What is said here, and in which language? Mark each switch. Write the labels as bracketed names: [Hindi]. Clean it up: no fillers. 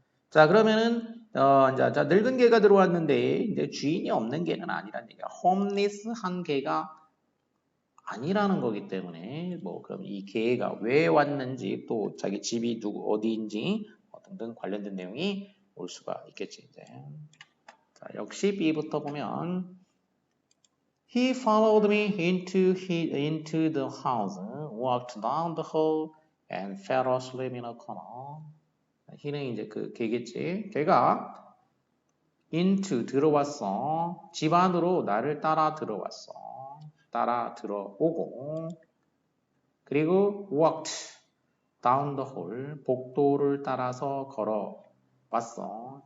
[Korean] 자, 그러면은 이제 늙은 개가 들어왔는데 이제 주인이 없는 개는 아니란 얘기야. 홈리스한 개가 아니라는 거기 때문에 뭐 그럼 이 개가 왜 왔는지 또 자기 집이 어디인지 등등 관련된 내용이 올 수가 있겠지 이제. 자, 역시 B부터 보면 [English] He followed me into the house, walked down the hall, and fell asleep in a corner. [Korean] he는 이제 그 개겠지. 걔가 into 들어왔어. 집 안으로 나를 따라 들어왔어. 따라 들어오고 그리고 [English] walked down the hall [Korean] 복도를 따라서 걸어왔어.